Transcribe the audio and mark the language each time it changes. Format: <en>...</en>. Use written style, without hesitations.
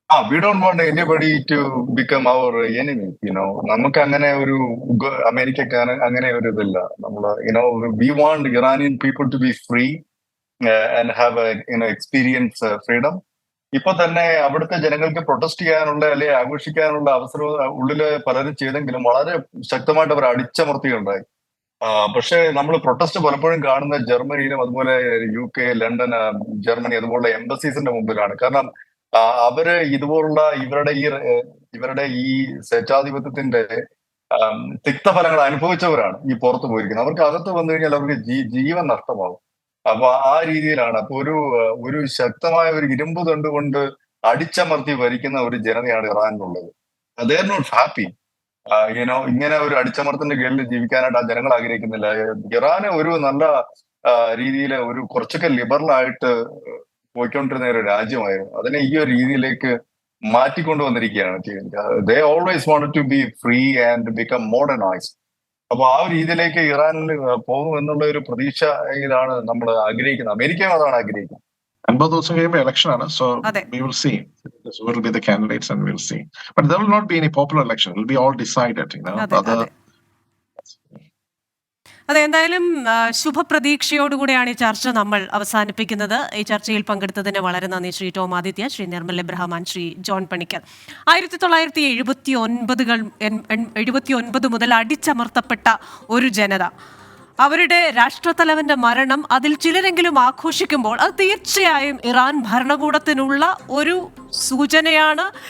<en>We don't want anybody to become our enemy.</en> <ml>നമുക്ക് അങ്ങനെ ഒരു അമേരിക്കക്ക് അങ്ങനെ ഒരു ഇതില്ല.</ml> <en>we want Iranian people to be free and have experience freedom.</en> <ml>ഇപ്പൊ തന്നെ അവിടുത്തെ ജനങ്ങൾക്ക് പ്രൊട്ടസ്റ്റ് ചെയ്യാനുള്ള അല്ലെങ്കിൽ ആഘോഷിക്കാനുള്ള അവസരം ഉള്ളില് പലരും ചെയ്തെങ്കിലും വളരെ ശക്തമായിട്ട് അവർ അടിച്ചമർത്തിയുണ്ടായി. പക്ഷെ നമ്മൾ പ്രൊട്ടസ്റ്റ് പലപ്പോഴും കാണുന്ന ജർമ്മനിയിലും അതുപോലെ UK, ലണ്ടൻ, ജർമ്മനി അതുപോലുള്ള എംബസീസിന്റെ മുമ്പിലാണ്. കാരണം അവര് ഇതുപോലുള്ള ഇവരുടെ ഈ സ്വേച്ഛാധിപത്യത്തിന്റെ തിക്തഫലങ്ങൾ അനുഭവിച്ചവരാണ് ഈ പുറത്തു പോയിരിക്കുന്നത്. അവർക്ക് അകത്ത് വന്നു കഴിഞ്ഞാൽ അവർക്ക് ജീവൻ നഷ്ടമാകും. അപ്പൊ ആ രീതിയിലാണ്. അപ്പൊ ഒരു ശക്തമായ ഒരു ഇരുമ്പ് കൊണ്ട് അടിച്ചമർത്തി ഭരിക്കുന്ന ഒരു ജനതയാണ് ഇറാനിലുള്ളത്.</ml> <en>They are not happy.</en> <ml>ഇങ്ങനെ ഒരു അടിച്ചമർത്തിന്റെ കീഴിൽ ജീവിക്കാനായിട്ട് ആ ജനങ്ങൾ ആഗ്രഹിക്കുന്നില്ല. ഇറാന് ഒരു നല്ല രീതിയിൽ ഒരു കുറച്ചൊക്കെ ലിബറൽ ആയിട്ട് പോയിക്കൊണ്ടിരുന്ന ഒരു രാജ്യമായിരുന്നു. അതിനെ ഈ ഒരു രീതിയിലേക്ക് മാറ്റിക്കൊണ്ടുവന്നിരിക്കുകയാണ്.</ml> <en>They always wanted to be free and become modernised.</en> <ml>അപ്പൊ ആ ഒരു രീതിയിലേക്ക് ഇറാനിൽ പോകും എന്നുള്ള ഒരു പ്രതീക്ഷ ഇതാണ് നമ്മൾ ആഗ്രഹിക്കുന്നത്. അമേരിക്കയും അതാണ് ആഗ്രഹിക്കുന്നത്. 50 ദിവസം കഴിയുമ്പോൾ ഇലക്ഷൻ ആണ്. സോ അതെ.</ml> <en>we will see who will be the candidates and we'll see. But there will not be any popular election. It will be all decided, you know.</en> <ml>അതെ, അതെ. അതെ, എന്തായാലും ശുഭപ്രതീക്ഷയോടുകൂടിയാണ് ഈ ചർച്ച നമ്മൾ അവസാനിപ്പിക്കുന്നത്. ഈ ചർച്ചയിൽ പങ്കെടുത്തതിന് വളരെ നന്ദി Shri Tom Aditya, Shri Nirmal Abraham, Shri John Panicker. 1979 മുതൽ അടിച്ചമർത്തപ്പെട്ട ഒരു ജനത, അവരുടെ രാഷ്ട്രത്തലവന്റെ മരണം അതിൽ ചിലരെങ്കിലും ആഘോഷിക്കുമ്പോൾ അത് തീർച്ചയായും ഇറാൻ ഭരണകൂടത്തിനുള്ള ഒരു സൂചനയാണ്.</ml>